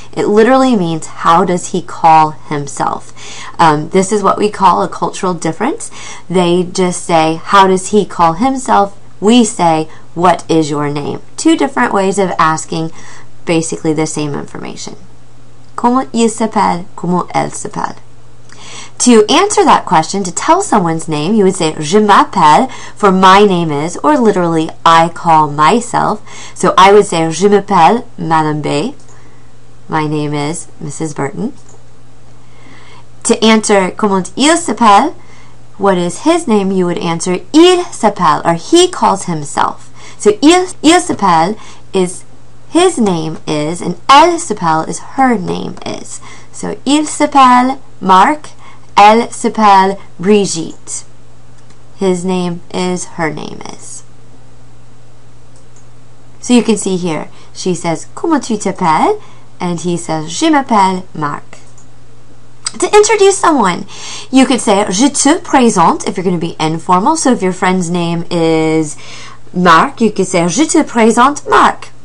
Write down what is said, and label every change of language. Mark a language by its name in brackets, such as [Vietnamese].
[English] It literally means how does he call himself. This is what we call a cultural difference. They just say how does he call himself. We say what is your name. Two different ways of asking basically the same information. [French] Comment il s'appelle, comment elle s'appelle. [English] To answer that question, to tell someone's name, you would say [French] je m'appelle [English] for my name is, or literally I call myself. So I would say [French] je m'appelle Madame B. [English] My name is Mrs. Burton. To answer [French] comment il s'appelle, [English] what is his name, you would answer [French] il s'appelle, [English] or he calls himself. So il s'appelle is his name is, and [French] elle s'appelle [English] is her name is. So [French] il s'appelle Marc, elle s'appelle Brigitte. [English] His name is, her name is. So you can see here, she says, [French] comment tu t'appelles? [English] And he says, [French] je m'appelle Marc. [English] To introduce someone, you could say, [French] je te présente, [English] if you're going to be informal. So if your friend's name is Marc, you could say, [French] je te présente Marc.